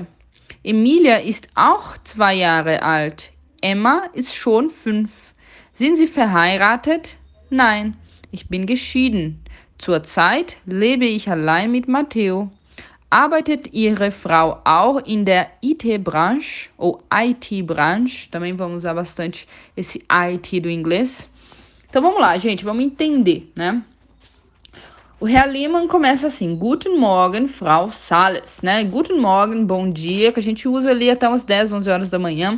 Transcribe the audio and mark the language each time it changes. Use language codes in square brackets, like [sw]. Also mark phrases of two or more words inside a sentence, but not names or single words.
[de] Emilia ist auch 2 Jahre alt. Emma ist schon 5. Sind Sie verheiratet? Nein, ich bin geschieden. Zurzeit lebe ich allein mit Matteo. Arbeitet Ihre Frau auch in der IT-Branche ou IT-Branche? [pt] Também vamos usar bastante esse IT do inglês. Então vamos lá, gente, vamos entender, né? O Herr Lehmann começa assim, [de] Guten Morgen, Frau Salles, né? Guten Morgen, [pt] bom dia, que a gente usa ali até umas 10, 11 horas da manhã.